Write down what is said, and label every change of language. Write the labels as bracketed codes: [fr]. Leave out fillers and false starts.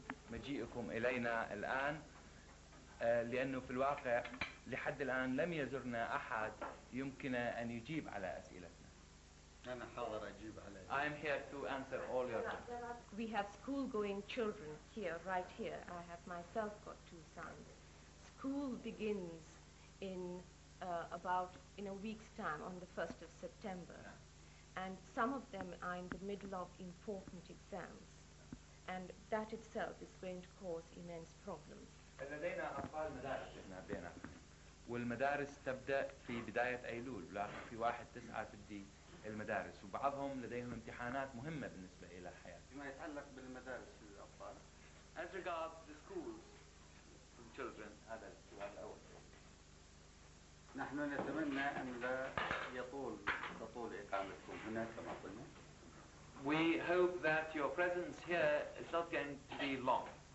[ar] مجيئكم إلينا الآن لأنه في الواقع لحد الآن لم يزرنا أحد يمكن أن يجيب على أسئلتنا. أنا حاضر أجيب على. [en] I am here to answer all your questions. We have school-going children here, right here. I have myself got 2 sons. School begins in in a week's time, on the 1st of September. And some of them are in the middle of important exams. And that itself is going to cause immense problems. [ar] لدينا أطفال مدارس هنا بيننا، والمدارس تبدأ في بداية أيلول، ولكن في 1/9 تبدي المدارس، وبعضهم لديهم امتحانات مهمة بالنسبة إلى حياتهم. فيما يتعلق بالمدارس للأطفال. [en] As regards the schools for children، [ar] هذا السؤال الأول. نحن نتمنى أن لا تطول إقامتكم هنا كما قلنا. [en] We hope that your presence here is not going to be long.